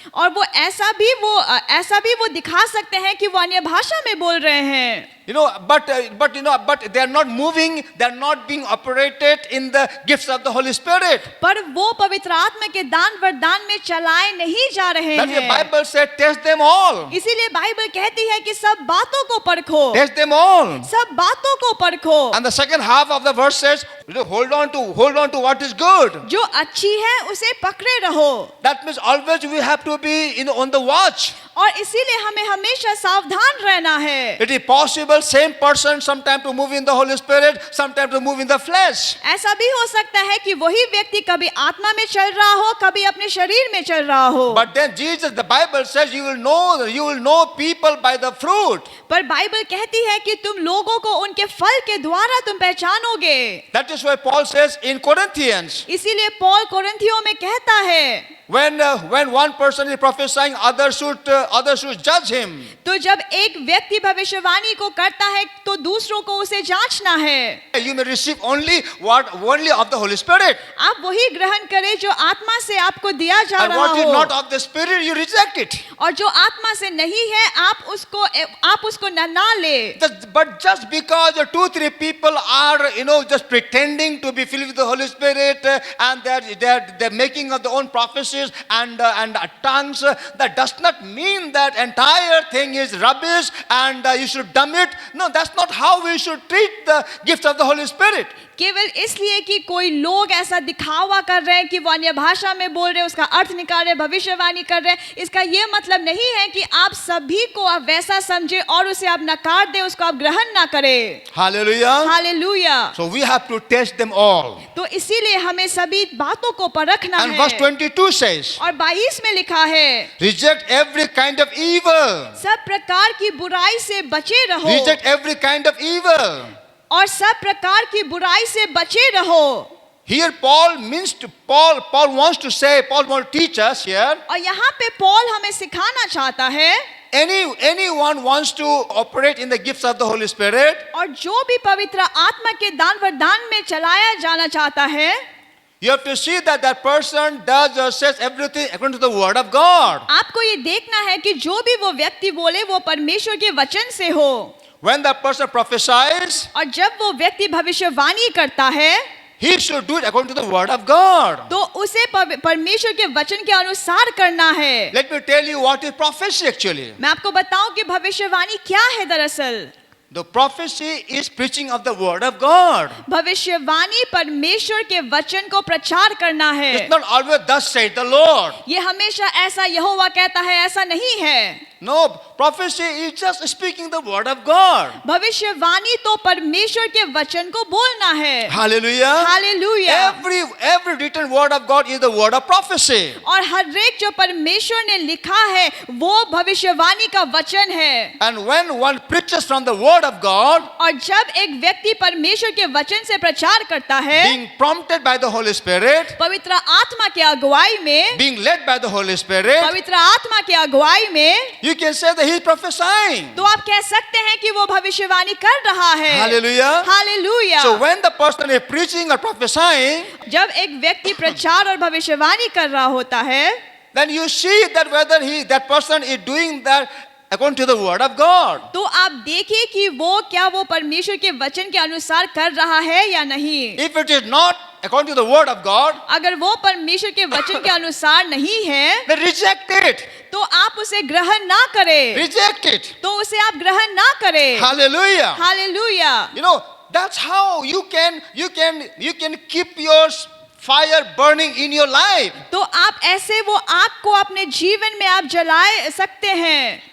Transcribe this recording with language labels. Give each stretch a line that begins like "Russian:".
Hindi: और वो ऐसा भी वो दिखा सकते हैं कि वो अन्य भाषा में बोल रहे हैं,
English: You know, but they are not moving, they are not being operated in the gifts of the Holy Spirit.
Hindi: पर वो पवित्र आत्मा के दान वरदान में चलाए नहीं जा रहे
English: That's the
Hindi: हैं।
English: Bible said, test them all.
Hindi: इसीलिए बाइबल कहती है कि सब बातों को परखो,
English: Test them all.
Hindi: सब बातों को परखो।
English: And the second half of the verse says, you know, hold on to what is good.
Hindi: जो अच्छी है उसे पकड़े रहो,
English: That means always we have to be on the watch.
Hindi: और इसीलिए हमें हमेशा सावधान रहना है।
English: It is possible same person sometime to move in the Holy Spirit, sometime to move in the flesh.
Hindi: ऐसा भी हो सकता है कि वही व्यक्ति कभी आत्मा में चल रहा हो, कभी अपने शरीर में चल रहा हो।
English: But then the Bible says you will know people by the fruit.
Hindi: पर बाइबल कहती है कि तुम लोगों को उनके फल के द्वारा तुम पहचानोगे।
English: That is why Paul says in Corinthians,
Hindi: इसीलिए पौल कोरिन्थियों में कहता है,
English: when one person is prophesying, others should judge him.
Hindi: तो जब एक व्यक्ति भविष्यवाणी को करता है तो दूसरों को उसे जांचना है।
English: You may receive only of the Holy Spirit.
Hindi: आप वही ग्रहण करें जो आत्मा से आपको दिया जा
English: And
Hindi: रहा
English: what is
Hindi: हो,
English: not of the Spirit, you reject it.
Hindi: और जो आत्मा से नहीं है आप उसको ना ले।
English: But just because 2-3 people are, just pretending to be filled with the Holy Spirit, and they're making of their own prophecies and tongues, that does not mean that entire thing is rubbish and you should dump it. No, that's not how we should treat the gift of the Holy Spirit.
Hindi: केवल इसलिए कि कोई लोग ऐसा दिखावा कर रहे हैं कि वो अन्य भाषा में बोल रहे हैं, उसका अर्थ निकाल रहे हैं, भविष्यवाणी कर रहे हैं, इसका ये मतलब नहीं है कि आप सभी को आप वैसा समझे और उसे आप नकार दे, उसको आप ग्रहण ना करें।
English: Hallelujah.
Hindi: Hallelujah.
English: So we have to test them all.
Hindi: तो इसीलिए हमें सभी बातों को परखना
English: And verse
Hindi: है।
English: 22 says,
Hindi: और 22 में लिखा है,
English: reject every kind of evil.
Hindi: सब प्रकार की बुराई से बचे रहो।
English: Reject every kind of evil.
Hindi: और सब प्रकार की बुराई से बचे रहो।
English: Here Paul wants to say, Paul wants to teach us here,
Hindi: और यहाँ पे पौल हमें सिखाना चाहता है,
English: anyone wants to operate in the gifts of the Holy Spirit,
Hindi: और जो भी पवित्र आत्मा के दान वरदान में चलाया जाना चाहता है,
English: you have to see that that person does or says everything according to the word of God.
Hindi: आपको ये देखना है कि जो भी वो व्यक्ति बोले वो परमेश्वर के वचन से हो।
English: When the person prophesies,
Hindi: और जब वो व्यक्ति भविष्यवाणी करता है,
English: he should do it according to the word of God.
Hindi: तो उसे परमेश्वर के वचन के अनुसार करना है।
English: Let me tell you what is prophecy actually.
Hindi: मैं आपको बताऊं कि भविष्यवाणी क्या है दरअसल।
English: The prophecy is preaching of the word of God.
Hindi: भविष्यवाणी परमेश्वर के वचन को प्रचार करना है।
English: It's not always thus saith the Lord.
Hindi: ये हमेशा ऐसा यहोवा कहता है ऐसा नहीं है।
English: No, prophecy is just speaking the word of God.
Hindi: भविष्यवाणी तो परमेश्वर के वचन को बोलना है।
English: Hallelujah.
Hindi: Hallelujah.
English: Every written word of God is the word of prophecy.
Hindi: और हर एक जो परमेश्वर ने लिखा है वो भविष्यवाणी का वचन है।
English: And when one preaches from the word of God,
Hindi: और जब एक व्यक्ति परमेश्वर के वचन से प्रचार करता है,
English: being prompted by the Holy Spirit,
Hindi: पवित्र आत्मा के अगुवाई में,
English: being led by the Holy Spirit,
Hindi: पवित्र आत्मा के अगुवाई में,
English: you can say that he is prophesying.
Hindi: तो आप कह सकते हैं कि वो भविष्यवाणी कर रहा है।
English: Hallelujah.
Hindi: Hallelujah.
English: So when the person is preaching or prophesying,
Hindi: जब एक व्यक्ति प्रचार और भविष्यवाणी कर रहा होता है,
English: then you see that whether that person is doing that according to the word of God.
Hindi: तो आप देखिए कि वो परमेश्वर के वचन के अनुसार कर रहा है या नहीं।
English: If it is not according to the word of God,
Hindi: अगर वो परमेश्वर के वचन के अनुसार नहीं है,
English: then reject it.
Hindi: तो आप उसे ग्रहण ना करें।
English: Reject it.
Hindi: तो उसे आप ग्रहण ना करें।
English: Hallelujah.
Hindi: Hallelujah.
English: You know, that's how you can keep your fire burning in your life.
Hindi: तो आप ऐसे वो आग को अपने जीवन में आप जलाए सकते हैं।